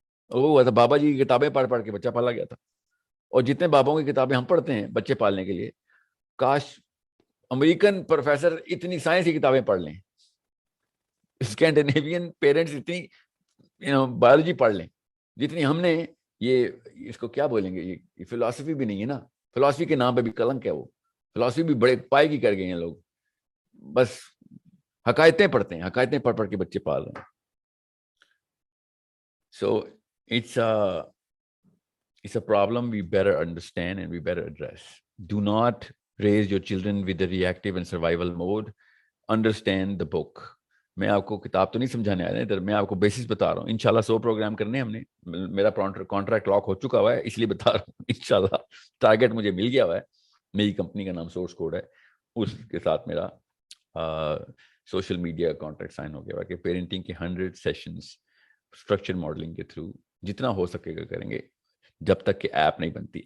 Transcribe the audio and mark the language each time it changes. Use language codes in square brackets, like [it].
[ur] وہ ہوا تھا بابا جی کی کتابیں پڑھ پڑھ کے بچہ پالا گیا تھا. اور جتنے بابوں کی کتابیں ہم پڑھتے ہیں بچے پالنے کے لیے, کاش امریکن پروفیسر اتنی سائنس کی کتابیں پڑھ لیں, اسکینڈینیوین پیرنٹس اتنی بایولوجی پڑھ لیں جتنی ہم نے. یہ اس کو کیا بولیں گے, یہ فلسفی بھی نہیں ہے نا, فلسفی کے نام پہ بھی کلنک ہے. وہ فلسفی بھی بڑے پائے کی کر گئے ہیں لوگ, بس حقائقیں پڑھتے ہیں, حقائقیں پڑھ پڑھ کے بچے پال رہے ہیں. [en] So it's a problem we better understand and we better address. Do not raise your children with the reactive and survival mode. Understand the book. [ur] میں آپ کو کتاب تو نہیں سمجھانے آیا ادھر, میں آپ کو بیسس بتا رہا ہوں. انشاءاللہ 100 پروگرام کرنے ہم نے, میرا کانٹریکٹ لاک ہو چکا ہوا ہے, اس لیے بتا رہا ہوں. انشاءاللہ ٹارگیٹ مجھے مل گیا ہوا ہے, میری کمپنی کا نام سورس کوڈ ہے, اس کے ساتھ میرا سوشل میڈیا کانٹریکٹ سائن ہو گیا ہوا کہ پیرنٹنگ کے 100 سیشنز اسٹرکچر ماڈلنگ کے تھرو جتنا ہو سکے گا کریں گے, جب تک کہ ایپ نہیں بنتی.